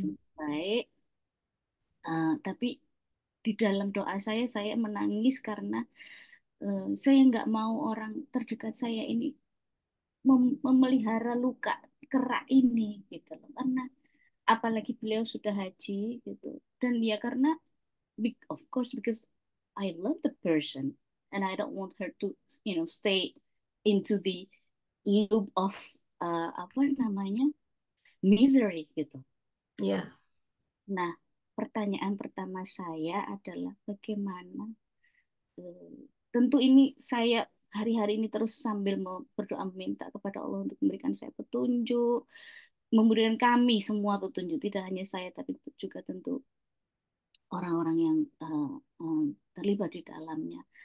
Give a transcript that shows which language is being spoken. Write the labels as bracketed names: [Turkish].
[Indonesian] dengan baik. Tapi di dalam doa saya menangis karena saya nggak mau orang terdekat saya ini memelihara luka kerak ini gitu loh. Karena apalagi beliau sudah haji gitu. Dan ya karena [English] of course because I love the person and I don't want her to stay into the loop of [Indonesian] apa namanya [English] misery gitu. [Indonesian] Ya. Nah, pertanyaan pertama saya adalah bagaimana eh, tentu ini saya hari-hari ini terus sambil berdoa meminta kepada Allah untuk memberikan saya petunjuk, memberikan kami semua petunjuk, tidak hanya saya tapi juga tentu orang-orang yang terlibat di dalamnya.